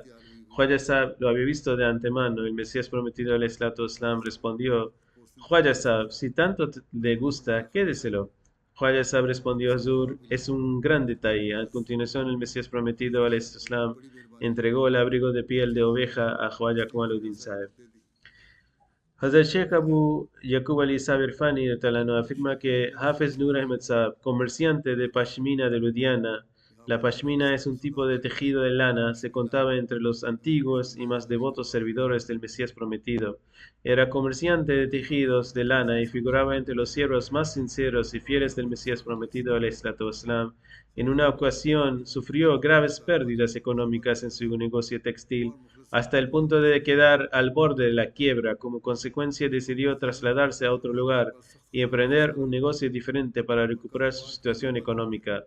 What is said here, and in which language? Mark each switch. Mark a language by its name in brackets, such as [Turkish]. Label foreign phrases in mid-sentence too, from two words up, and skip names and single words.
[Spanish] Khwaja Sahib lo había visto de antemano. El Mesías prometido al Islam respondió, Khwaja Sahib, si tanto le gusta, quédeselo. Khwaja Sahib respondió, Hazur, es un gran detalle. A continuación, el Mesías prometido al Islam entregó el abrigo de piel de oveja a Khwaja Kamaluddin Sahib. Hazrat Sheikh Abu Yaqub Ali Sahib Irfani afirma que Hafiz Nur Ahmed Sahib, comerciante de pashmina de Ludhiana, la pashmina es un tipo de tejido de lana, se contaba entre los antiguos y más devotos servidores del Mesías prometido. Era comerciante de tejidos de lana y figuraba entre los siervos más sinceros y fieles del Mesías prometido [Arabic] عليه الصلاة والسلام. [Spanish] En una ocasión sufrió graves pérdidas económicas en su negocio textil, hasta el punto de quedar al borde de la quiebra. Como consecuencia decidió trasladarse a otro lugar y emprender un negocio diferente para recuperar su situación económica.